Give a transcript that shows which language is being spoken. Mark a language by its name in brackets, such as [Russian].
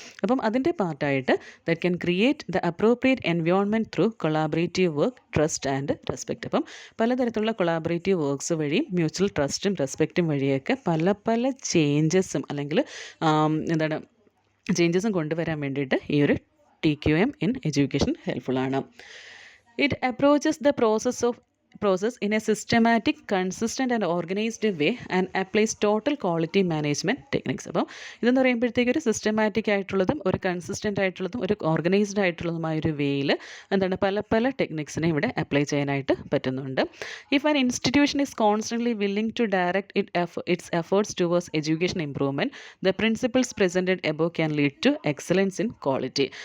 [Malayalam] അപ്പം അതിൻ്റെ പാർട്ടായിട്ട് [English] That can create the appropriate environment through collaborative work, trust and respect. [Malayalam] അപ്പം പലതരത്തിലുള്ള കൊളാബറേറ്റീവ് വർക്ക്സ് വഴിയും മ്യൂച്വൽ ട്രസ്റ്റും റെസ്പെക്റ്റും വഴിയൊക്കെ പല ചേഞ്ചസും അല്ലെങ്കിൽ എന്താണ് ചേഞ്ചസും കൊണ്ടുവരാൻ വേണ്ടിയിട്ട് ഈ ഒരു TQM in education ഹെൽപ്ഫുള്ളാണ്. [English] It approaches the process in a systematic, consistent and organized way and applies total quality management techniques. [Malayalam] അപ്പം ഇതെന്ന് പറയുമ്പോഴത്തേക്ക് ഒരു സിസ്റ്റമാറ്റിക് ആയിട്ടുള്ളതും ഒരു കൺസിസ്റ്റൻ്റ് ആയിട്ടുള്ളതും ഒരു ഓർഗനൈസ്ഡ് ആയിട്ടുള്ളതുമായ ഒരു വേയിൽ എന്താണ് പല ടെക്നിക്സിനെ ഇവിടെ അപ്ലൈ ചെയ്യാനായിട്ട് പറ്റുന്നുണ്ട്. [English] If an institution is constantly willing to direct its efforts towards education improvement, the principles presented above can lead to excellence in quality.